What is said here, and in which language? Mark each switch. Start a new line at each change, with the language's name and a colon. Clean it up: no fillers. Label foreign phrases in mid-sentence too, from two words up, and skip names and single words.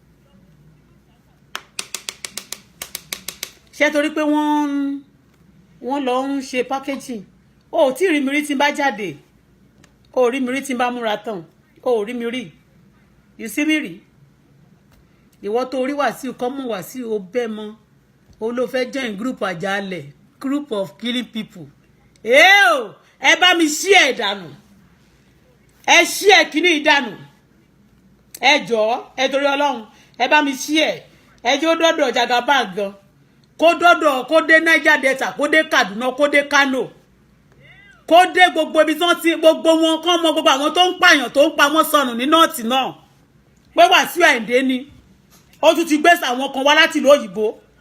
Yoruba: ṣé torí pé wọ́n lọ ń ṣe packaging o ò tí rí mi rí tí n bá jáde o ò rí mi rí tí n bá múra tán o ò rí mi rí
English: you see
Yoruba: mi rí ìwọ tó rí Wàsíù kọ́ mú Wàsíù ó bẹ́ mọ́ o ló fẹ́
English: join group
Yoruba: àjálẹ̀
English: group of killing people
Yoruba: ẹ bá mi ṣí ẹ̀ dànù ẹ ṣí ẹ̀ kíní ìdànù ẹ jọ̀ọ́ ẹ torí Ọlọ́run ẹ bá mi ṣí ẹ̀ ẹ jẹ́ ó dọ́dọ̀ Jagaban gan kó dọ́dọ̀ kó dé Niger Delta kó dé Kaduna kó dé Kano kó dé gbogbo ibi tí wọ́n ti gbogbo wọn kán mọ gbogbo àwọn tó ń pààyàn tó ń pa wọ́n sọnù ní nọ́ọ̀tì náà pé Wàsíù Àyìndé ni ó tún ti gbé àwọn kan wá láti ìlú òyìnbó